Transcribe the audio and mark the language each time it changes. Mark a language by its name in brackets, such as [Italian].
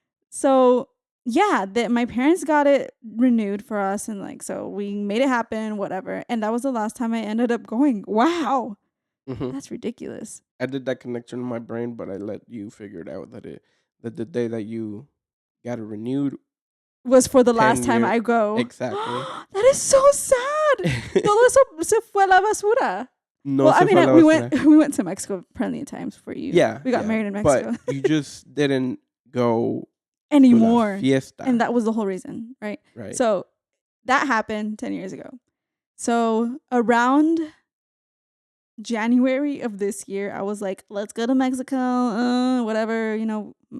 [English] So yeah, my parents got it renewed for us, and like, so we made it happen, whatever. And that was the last time I ended up going. Wow, that's ridiculous. I did that connection in my brain, but I let you figure it out that the day that you got it renewed Was for the last 10 time year- I go. Exactly. That is so sad. [Spanish] Todo eso se fue a la basura. No, [English] Well, I [Spanish] se fue a la [English] mean, [Spanish] basura. [English] we went to Mexico plenty of times for you. Yeah, we got married in Mexico but you just didn't go anymore, to la fiesta. and that was the whole reason, right? Right. So that happened 10 years ago. So around January of this year, I was like, let's go to Mexico, whatever, you know.